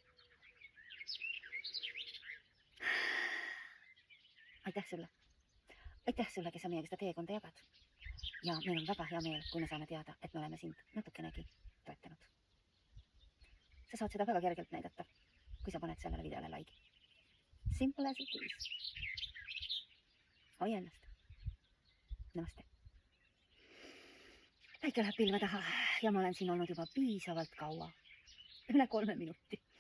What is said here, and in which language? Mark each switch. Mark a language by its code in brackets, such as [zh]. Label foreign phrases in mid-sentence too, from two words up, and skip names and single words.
[et] Aitäh sulle, kes sa meiega seda teekonda jagad. Ja meil on väga hea meel, kui me saame teada, et me oleme sind natukenegi toetanud. Sa saad seda väga kergelt näidata, kui sa paned sellele videole like. [en] Simple as it is. [et] Hoia ennast. Namaste. Päike läheb pilve taha ja ma olen siin olnud juba piisavalt kaua. Üle 3 minuti.